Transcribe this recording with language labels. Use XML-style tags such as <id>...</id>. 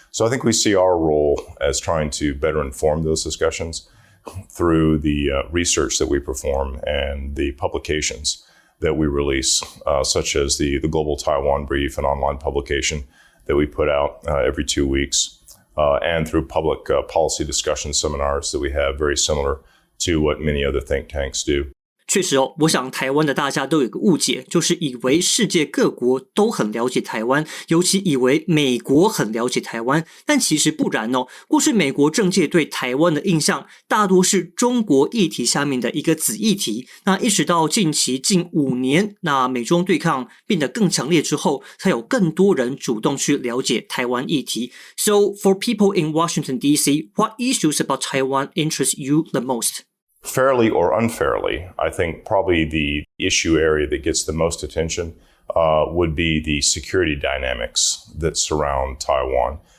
<en>So I think we see our role as trying to better inform those discussions through the research that we perform and the publications that we release, such as the Global Taiwan Brief, an online publication that we put out every 2 weeks, and through public policy discussion seminars that we have, very similar to what many other think tanks do.</en> <zh>确实我想台湾的大家都有个误解，就是以为世界各国都很了解台湾，尤其以为美国很了解台湾，但其实不然过去美国政界对台湾的印象大多是中国议题下面的一个子议题，那一直到近期近5年，那美中对抗变得更强烈之后，才有更多人主动去了解台湾议题。</zh> <en>So for people in Washington D.C., what issues about Taiwan interest you the most?Fairly or unfairly, I think probably the issue area that gets the most attention would be the security dynamics that surround Taiwan.</en>